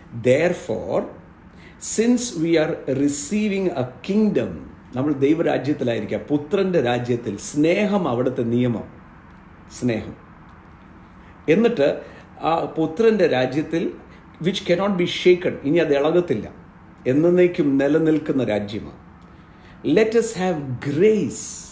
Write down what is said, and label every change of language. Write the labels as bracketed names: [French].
[English] Therefore, since we are receiving a kingdom, [Malayalam] നമ്മൾ ദൈവരാജ്യത്തിലായിരിക്കുക, പുത്രന്റെ രാജ്യത്തിൽ. സ്നേഹം അവിടുത്തെ നിയമം, സ്നേഹം. എന്നിട്ട് ആ പുത്രന്റെ രാജ്യത്തിൽ [English] which cannot be shaken, [Malayalam] ഇനി അത് ഇളകത്തില്ല, എന്നേക്കും നിലനിൽക്കുന്ന രാജ്യമാണ്. [English] Let us have grace.